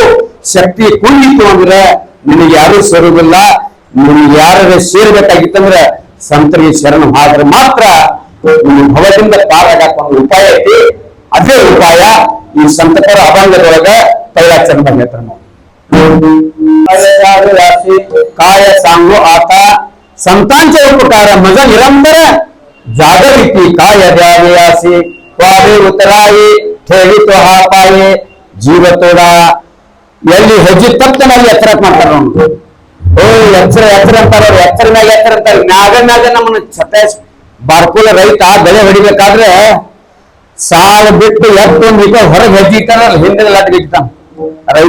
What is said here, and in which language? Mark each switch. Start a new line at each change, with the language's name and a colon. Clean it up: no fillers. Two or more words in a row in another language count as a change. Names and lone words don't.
Kannada: ಶಕ್ತಿ ಕುಂದಿತ್ತು ಅಂದ್ರೆ ನಿನಗೆ ಯಾರು ಸೇರುವುದಿಲ್ಲ. ನಿನಗೆ ಯಾರು ಸೇರ್ಬೇಕಾಗಿತ್ತಂದ್ರೆ ಸಂತರಿಗೆ ಶರಣ ಆದ್ರೆ ಮಾತ್ರ ನಿನ್ನ ಭವದಿಂದ ಪಾರಾಗಕ್ಕ ಒಂದು ಉಪಾಯ ಐತಿ. ಅದೇ ಉಪಾಯ ಈ ಸಂತಕರ ಅಭಂಗದೊಳಗ ತೈಲಾಚರಣ ಹೇಳ್ತಾರೆ ನಾವು.
Marathi: काय सांगू आता संतांचे उपकार मज निरंतर, जागरिती काय द्यावे असे वावे उतराये, ठेवी तो हा पाये जीव तोड.
Kannada: ಎಲ್ಲಿ ಹೆಜ್ಜೆ ತಪ್ಪನಲ್ಲಿ ಎತ್ತರ ಮಾಡ್ತಾರ ನೋಡಿ. ಎಚ್ಚರ ಎತ್ತರ ಅಂತಾರ, ಎತ್ತರ ಮ್ಯಾಗ ಎತ್ತರ ಅಂತಾರೆ. ಮ್ಯಾಗ ನಮ್ಮನ್ನ ಛತಾಯಿಸ್ ಬಾರ್ಕೋಲ ರೈತ ಬೆಳೆ ಹೊಡಿಬೇಕಾದ್ರೆ ಸಾಲ ಬಿಟ್ಟು ಎತ್ತೊಂದು ಈಗ ಹೊರಗೆ ಹೆಜ್ಜೆ ಇಟ್ಟಾರ, ಹಿಂದೆ ಲಾಟಿ ಇಟ್ಟಾನ ರೈತ.